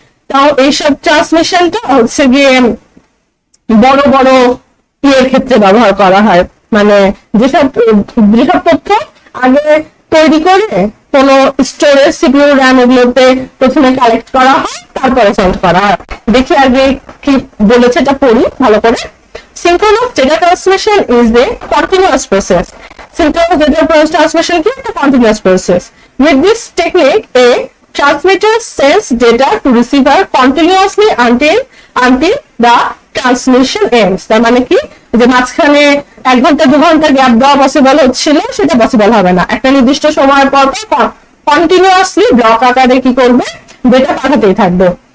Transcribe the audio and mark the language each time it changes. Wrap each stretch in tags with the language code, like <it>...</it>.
<bn>তাও এইসব ট্রান্সমিশনটা হচ্ছে গিয়ে বড় বড় ইয়ের ক্ষেত্রে ব্যবহার করা হয়, মানে যেসব তথ্য আগে তৈরি করে কোন স্টোরেজ সিপিইউ র্যাম এগুলোতে প্রথমে কালেক্ট করা হয় তারপরে সেন্ড করা হয়। দেখি আগে কি বলেছে এটা পড়ি ভালো করে।</bn> <en>Synchronous data transmission is a continuous process. Synchronous data transmission is a continuous process. With this technique, a transmitter sends data to receiver continuously until the transmission ends.</en> <bn>তার মানে কি যে মাঝখানে 1 ঘন্টা 2 ঘন্টা গ্যাপ দেওয়া পসিবল হচ্ছিল সেটা পসিবল হবে না, একটা নির্দিষ্ট সময়ের পর কন্টিনিউয়াসলি ব্লক আকারে কি করবে ডেটা পাঠাতেই থাকবে।</bn>